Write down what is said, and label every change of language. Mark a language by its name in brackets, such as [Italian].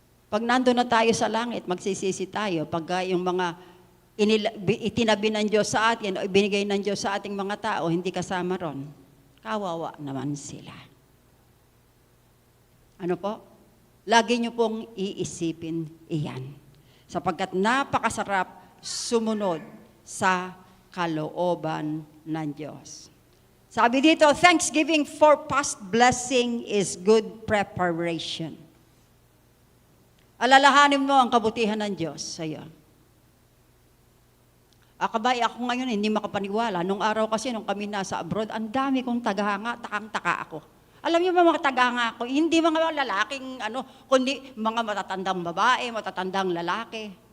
[Filipino] Pag nandun na tayo sa langit, magsisisi tayo. Pag yung mga itinabi ng Diyos sa atin o ibinigay ng Diyos sa ating mga tao, hindi kasama ron, kawawa naman sila. Ano po? Lagi niyo pong iisipin iyan. Sapagkat napakasarap sumunod sa kalooban ng Diyos. [English] Sabi dito, thanksgiving for past blessing is good preparation. [Filipino] Alalahanin mo ang kabutihan ng Diyos sa iyo. Akabay ako ngayon hindi makapaniwala. Nung araw kasi, nung kami nasa abroad, ang dami kong tagahanga, takang-taka ako. Alam niyo mga tagahanga ko, hindi mga lalaking kundi mga matatandang babae, matatandang lalaki.